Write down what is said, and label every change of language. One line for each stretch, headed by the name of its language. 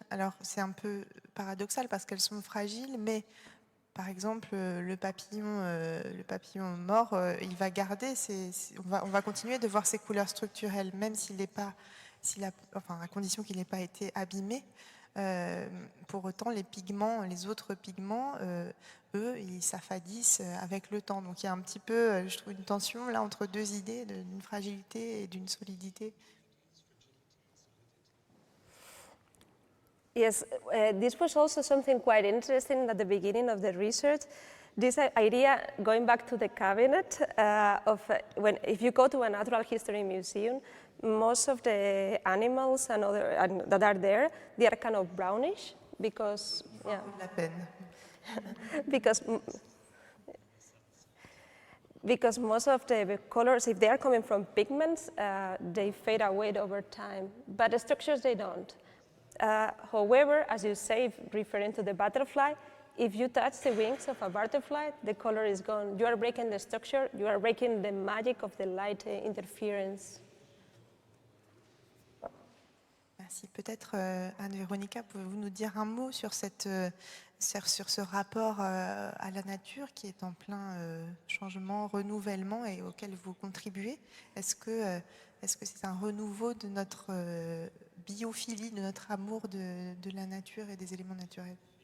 French: Alors c'est un peu paradoxal parce qu'elles sont fragiles, mais par exemple le papillon mort, il va garder, on va continuer de voir ses couleurs structurelles, même s'il n'est pas, à condition qu'il n'ait pas été abîmé. Pour autant, les autres pigments, eux, ils s'affadissent avec le temps. Donc il y a un petit peu, je trouve, une tension là entre deux idées, d'une fragilité et d'une solidité.
English: Yes, this was also something quite interesting at the beginning of the research. This idea, going back to the cabinet, if you go to a natural history museum, most of the animals that are there, they are kind of brownish because, yeah.
French: La peine.
English: Because most of the colors, if they are coming from pigments, they fade away over time, but the structures, they don't. However, as you say, referring to the butterfly, if you touch the wings of a butterfly, the color is gone. You are breaking the structure, you are breaking the magic of the light interference.
French: Merci. Peut-être, Ann Veronica, pouvez-vous nous dire un mot sur ce rapport à la nature qui est en plein changement, renouvellement et auquel vous contribuez? Est-ce que c'est un renouveau de notre biophilie, de notre amour de la nature et des éléments naturels?